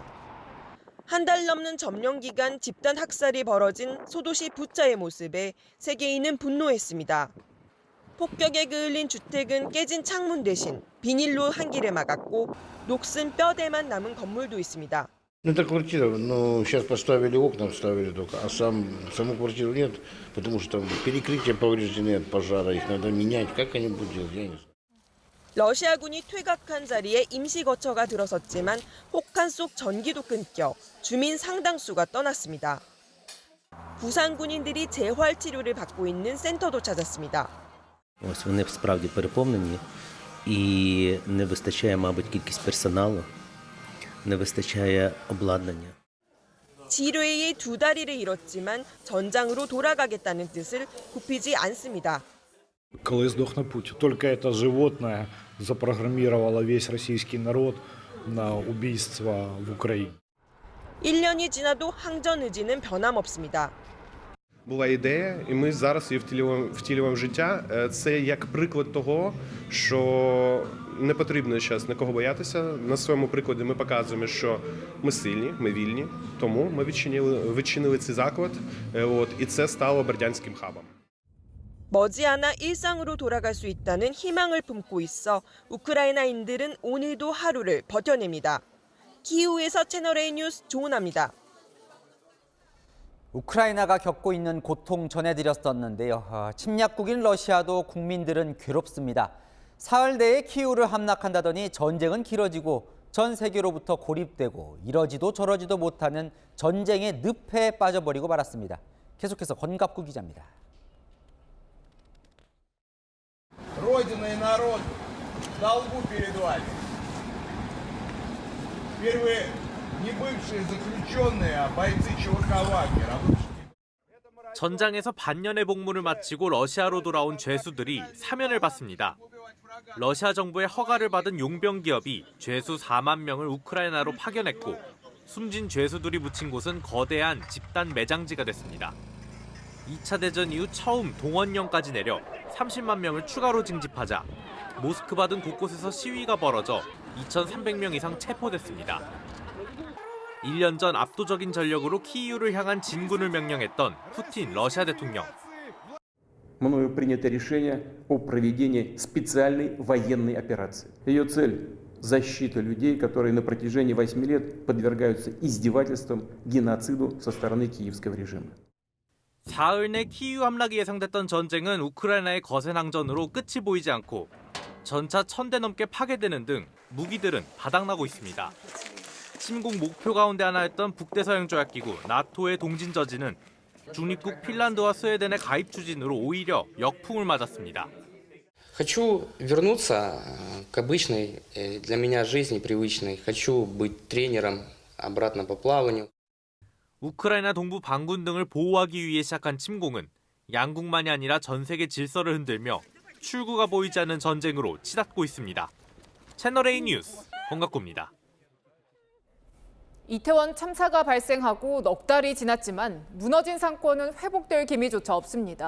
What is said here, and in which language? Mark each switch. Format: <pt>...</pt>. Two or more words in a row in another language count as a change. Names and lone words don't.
<ko>한 달 넘는 점령 기간 집단 학살이 벌어진 소도시 부차의 모습에 세계인은 분노했습니다. 폭격에 그을린 주택은 깨진 창문 대신 비닐로 한 길을 막았고 녹슨 뼈대만 남은 건물도 있습니다.</ko> <ru>Это квартира, но сейчас поставили окна, вставили только, а саму квартиру нет, потому что там перекрытия повреждены от пожара, их надо менять, как они будут делать, я не знаю.</ru> <ko>러시아군이 퇴각한 자리에 임시 거처가 들어섰지만 혹한 속 전기도 끊겨 주민 상당수가 떠났습니다. 부상 군인들이 재활 치료를 받고 있는 센터도 찾았습니다.</ko> <uk>Ось вони справді переповнені і не вистачає, мабуть, кількість персоналу, не вистачає обладнання.</uk> <ko>지뢰에 두 다리를 잃었지만 전장으로 돌아가겠다는 뜻을 굽히지 않습니다.</ko> <uk>Коли здохне Путін,</uk> <ru>только это животное запрограммировало весь российский народ на убийство в Украине.</ru> <ko>1년이 지나도 항전 의지는 변함없습니다.</ko> <uk>Була ідея, і ми зараз її втілюємо в життя. Це як приклад того, що не потрібно зараз нікого боятися. На своєму прикладі ми показуємо, що ми сильні, ми вільні, тому ми відчинили цей заклад, і це стало бердянським хабом.</uk> <ko>머지않아 일상으로 돌아갈 수 있다는 희망을 품고 있어 우크라이나인들은 오늘도 하루를 버텨냅니다. 키이우에서 채널A 뉴스 조은아입니다. 우크라이나가 겪고 있는 고통 전해드렸었는데요. 침략국인 러시아도 국민들은 괴롭습니다. 사흘 내에 키이우를 함락한다더니 전쟁은 길어지고 전 세계로부터 고립되고 이러지도 저러지도 못하는 전쟁의 늪에 빠져버리고 말았습니다. 계속해서 권갑구 기자입니다.</ko> <ru>Родина и народ в долгу перед вами. Теперь вы не бывшие заключенные, а бойцы ЧВК Вагнера.</ru> <ko>전장에서 반년의 복무를 마치고 러시아로 돌아온 죄수들이 사면을 받습니다. 러시아 정부의 허가를 받은 용병 기업이 죄수 4만 명을 우크라이나로 파견했고 숨진 죄수들이 묻힌 곳은 거대한 집단 매장지가 됐습니다. 2차 대전 이후 처음 동원령까지 내려 30만 명을 추가로 징집하자 모스크바 등 곳곳에서 시위가 벌어져 2,300명 이상 체포됐습니다. 1년 전 압도적인 전력으로 키이우를 향한 진군을 명령했던 푸틴 러시아 대통령.</ko> <ru>Мною принято решение о проведении специальной военной операции. Ее цель – защита людей, которые на протяжении 8 лет подвергаются издевательствам, геноциду со стороны киевского режима.</ru> <ko>사흘 내 키이우 함락이 예상됐던 전쟁은 우크라이나의 거센 항전으로 끝이 보이지 않고 전차 1,000대 넘게 파괴되는 등 무기들은 바닥나고 있습니다. 침공 목표 가운데 하나였던 북대서양조약기구 나토의 동진 저지는 중립국 핀란드와 스웨덴의 가입 추진으로 오히려 역풍을 맞았습니다.</ko> <ru>Хочу вернуться к обычной для меня жизни привычной. Хочу быть тренером обратно по плаванию.</ru> <ko>우크라이나 동부 반군 등을 보호하기 위해 시작한 침공은 양국만이 아니라 전 세계 질서를 흔들며 출구가 보이지 않는 전쟁으로 치닫고 있습니다. 채널A 뉴스 권갑구입니다. 이태원 참사가 발생하고 넉 달이 지났지만 무너진 상권은 회복될 기미조차 없습니다.</ko>